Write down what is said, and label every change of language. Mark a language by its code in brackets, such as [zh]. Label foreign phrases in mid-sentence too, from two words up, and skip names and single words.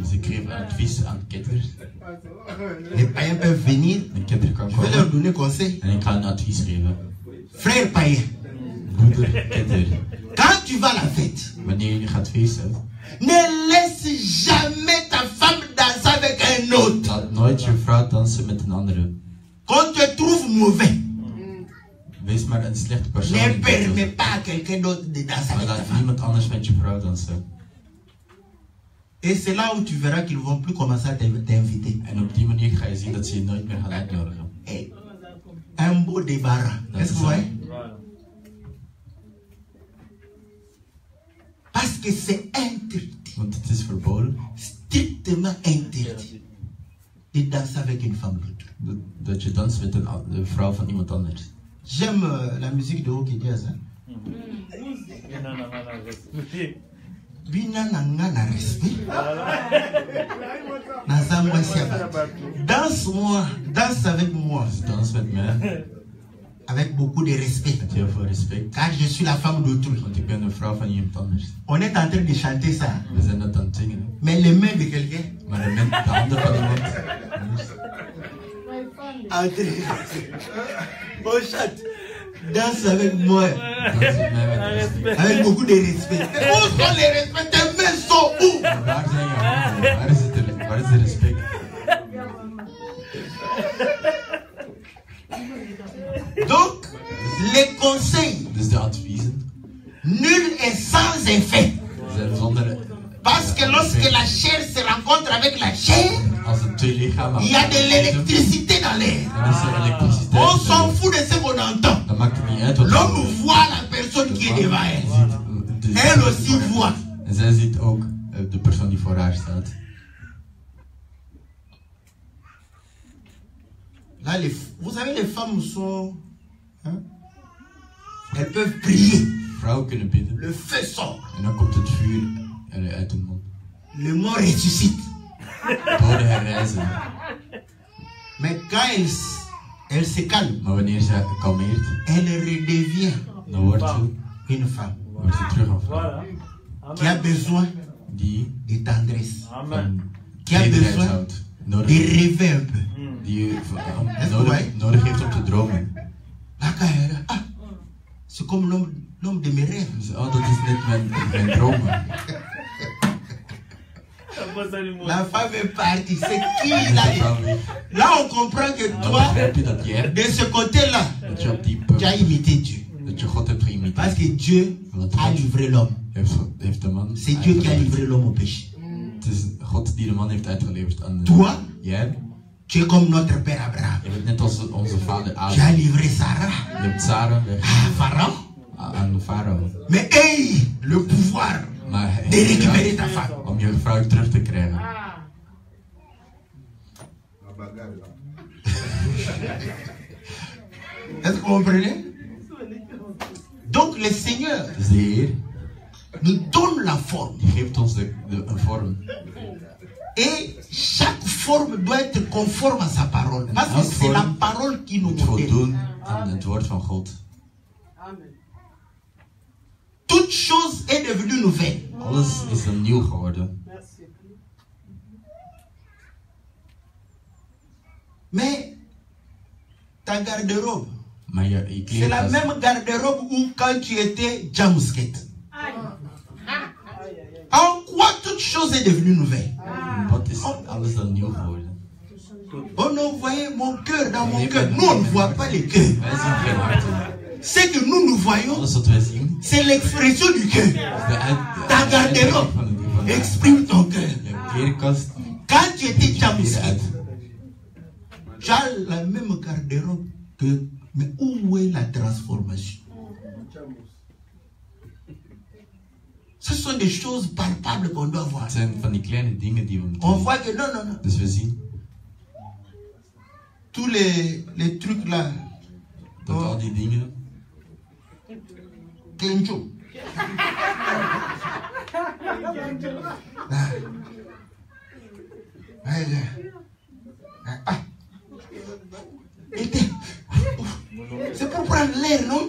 [nl] Dus [fr] monde. [nl] ik geef advies aan ketters. [fr] Les païens peuvent venir, [nl] Een ketter kan [fr] je vais leur [nl] komen [fr] donner conseil. [nl] en ik ga een advies geven. [fr] Frère païen, [nl] Broeder ketter, [fr] quand tu vas à la fête, [nl] wanneer je gaat feesten, [fr] ne laisse jamais ta femme danser avec un autre. [nl] laat nooit je vrouw dansen met een andere. [fr] Qu'on te trouve mauvais, [nl] Wees maar een slechte persoon. [fr] ne [nl] in ketters. [fr] permets pas à quelqu'un d'autre de danser [nl] Maar [fr] avec ta [nl] laat [fr] femme. [nl] niemand anders met je vrouw dansen. [fr] Et c'est là où tu verras qu'ils ne vont plus commencer à t'inviter. [nl] En op die manier ga je zien dat ze je nooit meer gaan uitnodigen. [fr] Et un beau débarras. Est-ce que vous voyez? Parce que c'est interdit, [nl] Want het is verboden [fr] strictement interdit, de danser avec une femme d'autre. [nl] dat je danst met de vrouw van iemand anders. [fr] J'aime la musique de Oki Jazz. [ln] Binana na respect. Nazamwa siaba. [fr] Danse-moi, danse avec moi, [nl] Dus dans met mij [fr] avec beaucoup de respect. [nl] met heel veel respect. [fr] Car je suis la femme d'autrui. [nl] Want ik ben een vrouw van iemand anders. [fr] On est en train de chanter ça. [nl] We zijn dat aan het zingen. Hè. [fr] Mais les mains de quelqu'un. [nl] Maar de handen van iemand anders. [fr] On chante. Danse avec moi. [nl] Dans met mij met respect. [fr] Avec beaucoup de respect. Où sont les respects? Tes mains sont où? [nl] Maar waar zijn je handen? Waar is de respect? [fr] Donc, les conseils, [nl] Dus de adviezen [fr] nul est sans effet. [nl] zijn zonder... [fr] Parce que lorsque la chair se rencontre avec la chair, [nl] Als de twee lichamen... [fr] il y a de l'électricité dans l'air. [nl] Dan is er elektriciteit maakt het niet uit wat [fr] L'homme voit la personne qui est devant elle. Elle aussi voit. [nl] En zij ziet ook de persoon die voor haar staat. [fr] Là, vous savez, les femmes sont... Hein, elles peuvent prier. [nl] Vrouwen kunnen bidden. [fr] Le feu sort. [nl] En dan komt het vuur uit de mond. [fr] Le mort ressuscite. [nl] Doden herrijzen. [fr] Mais quand elle se calme, [nl] Maar wanneer ze kalmeert, [fr] elle redevient [nl] dan wordt ze [fr] une femme [nl] terug een vrouw. [fr] Voilà. qui a Amen. besoin [nl] Die [fr] de tendresse, Amen. qui a [nl] tederheid [fr] besoin [nl] houdt. [fr] de rêver un peu. [nl] Die nodig heeft om te dromen. [fr] Ah, c'est comme l'homme de mes rêves. [nl] Dus, oh, dat is net mijn dromen. [fr] La femme est partie. C'est qui [nl] En [fr] là? [nl] de vrouw weer. [fr] Là, on comprend que [nl] Dan [fr] toi, [nl] begrijp je dat jij, [fr] de ce côté-là, [nl] dat je op die [fr] tu as imité Dieu. [nl] dat je God hebt [fr] Parce [nl] geïmiteerd. [fr] que Dieu a livré l'homme. [nl] Heeft de man [fr] C'est Dieu qui a livré l'homme au péché. [nl] Het is God die de man heeft uitgeleverd aan de... [fr] Toi, [nl] Jij, [fr] tu es comme notre père Abraham. [nl] je bent net als onze vader Tu as Abraham. [fr] livré Sarah [nl] Je hebt Sarah weg [fr] à Pharaon. [nl] aan de farao. [fr] Mais aie le pouvoir [nl] Maar hij [fr] de [nl] heeft [fr] récupérer [nl] geraakt [fr] ta femme. [nl] om je vrouw terug te krijgen. [fr] Est-ce que vous comprenez? Donc le Seigneur [nl] Dus de Heer, [fr] nous donne la forme. [nl] die geeft ons een vorm. [fr] Et chaque forme doit être conforme à sa parole. Parce que c'est la parole qui nous [nl] Moet [fr] modèle. [nl] voldoen aan het woord van God. [fr] Toute chose est devenue nouvelle. [nl] Alles is dan nieuw geworden. [fr] Mais ta garde-robe, [nl] Maar je [fr] c'est la [nl] kleedkast, [fr] même garde-robe où quand tu étais Jamusket. En quoi toute chose est devenue nouvelle? [nl] wat is alles dan nieuw geworden? [fr] Oh non, vous voyez mon cœur dans mon cœur. Nous, on ne voit pas les cœurs. [nl] Wij zien geen harten. [fr] Ce que nous voyons, [nl] Alles wat wij zien, [fr] c'est l'expression du cœur. [nl] is de [fr] Ta [nl] uitdrukking [fr] garde-robe [nl] van de [fr] exprime ton cœur. [nl] Je kleedkast [fr] Quand tu étais [nl] hier [fr] Jamusket, [nl] uit. [fr] tu as la même garde-robe que... Mais où est la transformation? Ce sont des choses palpables qu'on doit voir. [nl] Het zijn van die kleine dingen die we moeten [fr] On [nl] zien. [fr] voit que non, non, non. [nl] Dus we zien [fr] Tous les trucs là. [nl] dat al die dingen, [fr] Kenjo. C'est pour prendre l'air, non?